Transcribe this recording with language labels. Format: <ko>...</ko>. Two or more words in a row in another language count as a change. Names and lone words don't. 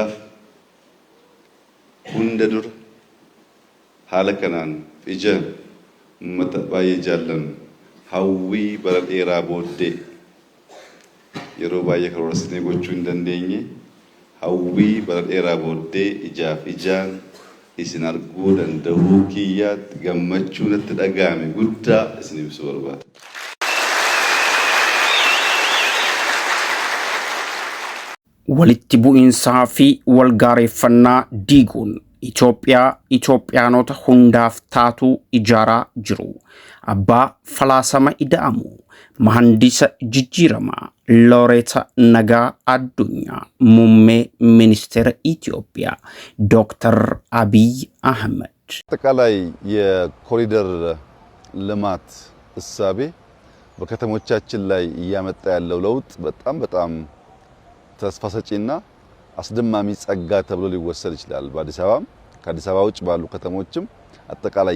<om>ሁንደ ዱር ሃለከናን ፊጀ መተባየ ጃለን ሀዊ በረዴራ ቦዴ የሮባየ ከሮስኔ ጎቹ እንደንደኝ ሀዊ በረዴራ ቦዴ ኢጃፍ ኢጃን ኢስናርጉ ደንደሁ ኪያት ገመቹ ነትደጋሚ ጉዳ እስኒብሱ ወርባት walitti bu'insaa fi walgaareeffannaa diiguun Itoophiyaanota hundaaf taatu ijaaraa jiru. Abbaa falaasama ida'amu mahandisa jijjiiramaa Looreeta Nagaa Addunyaa muummee ministeera Itoophiyaa Dr. Abiy Ahmed</om> <am>አጠቃላይ የኮሪደር ልማት እሳቤ በከተሞቻችን ላይ እያመጣ ያለው ለውጥ በጣም ተስፋ ሰጪና አስደማሚ ጸጋ ተብሎ ሊወሰድ ይችላል። በአዲስ አበባም ከአዲስ አበባ ውጭ ባሉ ከተሞችም አጠቃላይ</am>